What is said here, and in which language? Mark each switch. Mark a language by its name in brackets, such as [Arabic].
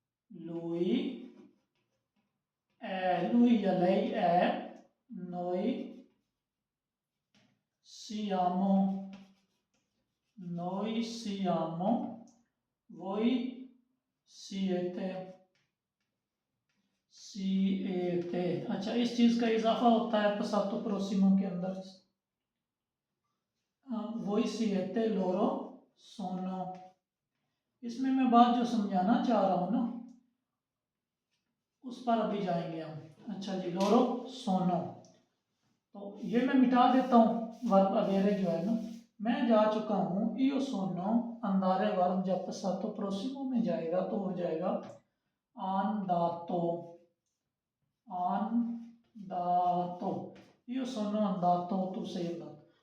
[Italian] lui è, lui या lei è, noi siamo, noi siamo, voi siete, siete। [Hindi] अच्छा, इस चीज का इजाफा होता है पसातो प्रोसिमो के अंदर। [Italian] वही siete loro sono। [Hindi] इसमें मैं बात जो समझाना चाह रहा हूँ ना, उस पर अभी जाएंगे हम। अच्छा जी, लोरो सोनो, तो ये मैं मिटा देता हूँ वर्ब अवेरे जो है ना, मैं जा चुका हूँ, [Italian] io sono andare [Hindi] वर्ब जब passato prossimo में जाएगा तो हो जाएगा andato, andato, [Italian] io sono andato, tu sei andato।